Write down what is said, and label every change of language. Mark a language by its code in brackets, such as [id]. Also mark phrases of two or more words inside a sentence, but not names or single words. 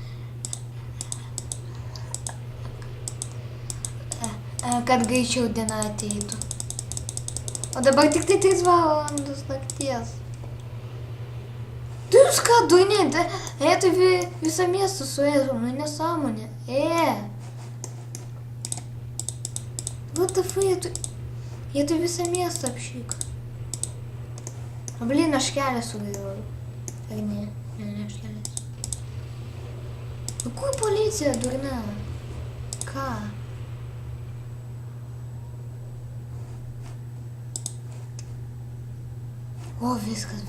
[lt] Kad greičiau diena ateitų. O dabar tik tai 3 valandos nakties. Tu jūs ką, durniai, tai visą miestą suėdom, nu nesąmonė. [en] What the fuck, [lt] jie tai visą miestą apšyk. O blin, aš kelią sugriauju. Ar ne? Ne, aš kelias. Nu kur policija, durna? Ką? O, viskas.